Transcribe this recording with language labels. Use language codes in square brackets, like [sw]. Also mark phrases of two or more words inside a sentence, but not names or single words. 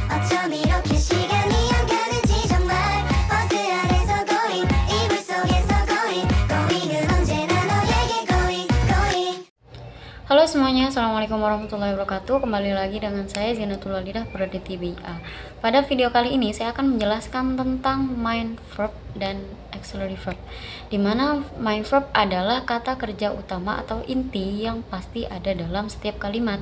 [ko] 어쩜 이렇게 시간이 안 가는지 정말 버스 안에서 going 이불 속에서 going은 언제나 너에게 going. [id] Halo semuanya, [ar] السلام عليكم ورحمة الله وبركاته. [id] Kembali lagi dengan saya Zinatul Walidah Praditya BIA. Pada video kali ini saya akan menjelaskan tentang [en] main verb [id] dan [en] auxiliary verb, [id] dimana [en] main verb [id] adalah kata kerja utama atau inti yang pasti ada dalam setiap kalimat.